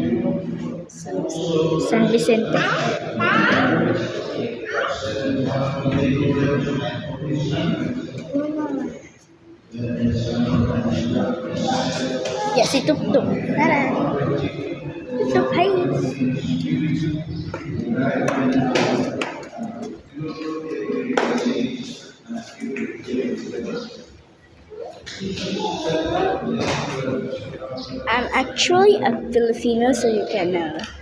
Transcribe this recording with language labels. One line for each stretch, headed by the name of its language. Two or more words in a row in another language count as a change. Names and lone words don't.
Filipino: San Vicente. Ya si Tuk-Tuk. Tara. Tuk-Tuk, hai.
English: I'm actually a Filipino, so you can know.